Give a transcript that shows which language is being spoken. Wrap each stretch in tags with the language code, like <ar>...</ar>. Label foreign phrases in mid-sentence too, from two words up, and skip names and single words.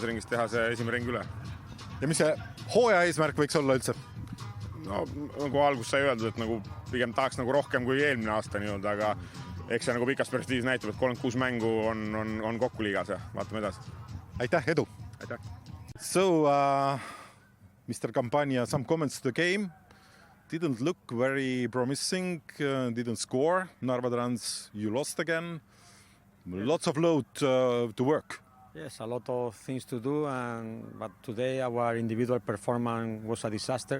<et>ringis teha see esimene ring üle. Ja mis see hooaja eesmärk võiks olla üldse? No, nagu algus sai öeldud, et nagu pigem tahaks nagu rohkem kui eelmine aasta nii-öelda, aga eks see nagu pikas perspektiivis näitab, et 36 mängu on kokku liigas ja vaatame edasi. Aitäh, edu! Aitäh!</et> <en>So, Mr. Campagna, some comments to the game. Didn't look very promising, didn't score. Narva Trans, you lost again. Lots of load to work. Yes, a lot of things to do, but today our individual performance was a disaster.</en>